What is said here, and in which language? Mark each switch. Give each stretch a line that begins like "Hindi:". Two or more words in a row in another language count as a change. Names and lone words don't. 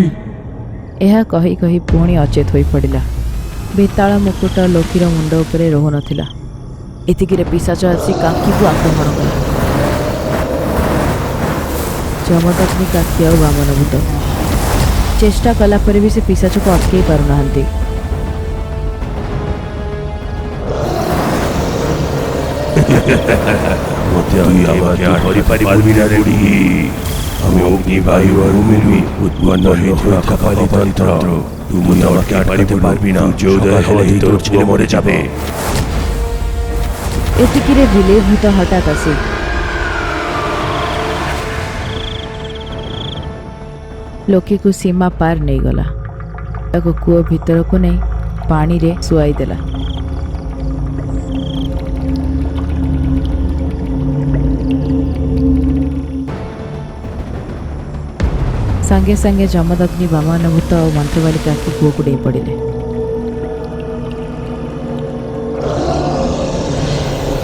Odia: ଏହା କହି କହି ପୁଣି ଅଚେତ ହୋଇପଡ଼ିଲା। ବେତାଳ ମୁକୁଟ ଲୋକିର ମୁଣ୍ଡ ଉପରେ ରହୁନଥିଲା। ଏତିକିରେ ପିଶାଚ ଆସି କାକିକୁ ଆକ୍ରମଣ କଲା। ଯମଦଗ୍ନି, କାକି ଆଉ ବାମନ ଭୂତ ଚେଷ୍ଟା କଲା ପରେ ବି ସେ ପିଶାଚକୁ ଅଟକେଇ ପାରୁନାହାନ୍ତି।
Bangla: আমি অগ্নি বায়ু আর ভূমি উৎপন্ন হয়েছিল কপালি তন্ত্র, তুমি অটকে পারবি না। সূর্যোদয় হলেই তোর ছেলে মরে যাবে।
Odia: ଏତିକିରେ ବିଲେଇ ଭୂତ ହଠାତ୍ ଆସି ଲୋକିକୁ ସୀମା ପାର ନେଇଗଲା। ତାକୁ କୂଅ ଭିତରକୁ ନେଇ ପାଣିରେ ଶୁଆଇ ଦେଲା। ସାଙ୍ଗେ ସାଙ୍ଗେ ଯମଦଗ୍ନି, ବାମନ ଭୂତ ଆଉ ମନ୍ତ୍ରବାଲି କାକି କୂଅକୁ ଡେଇଁ ପଡ଼ିଲେ।